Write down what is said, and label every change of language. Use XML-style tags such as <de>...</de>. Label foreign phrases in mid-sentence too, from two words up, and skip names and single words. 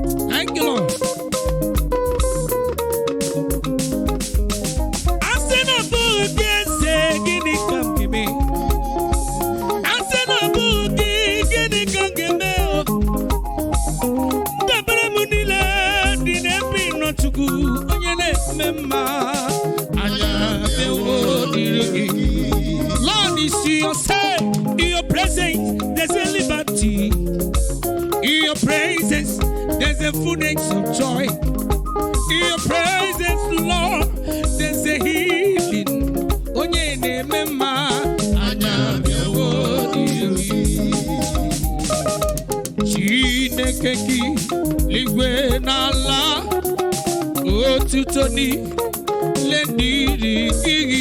<en>Thank you, Lord.</en> <ig>A sị na ọ bụghị gị, eze, gịnị ka m ga-eme? A sị na ọ bụghị gị, gịnị ka m ga-eme, oh? Ndabere m niile dị n'ebe ị nọ, Chukwu, onye na-eme mma. Anya abịawo n'iru gị.</ig> <en>Lord, is your say, in your presence, there's a liberty. In your presence, there's a fullness of joy. In your presence, Lord, there's a healing.</en> <ig>Onye na-eme mma, anya abịawo n'iru gị. Chineke gị, eluigwe na ala, otuto niile dịrị gị.</ig>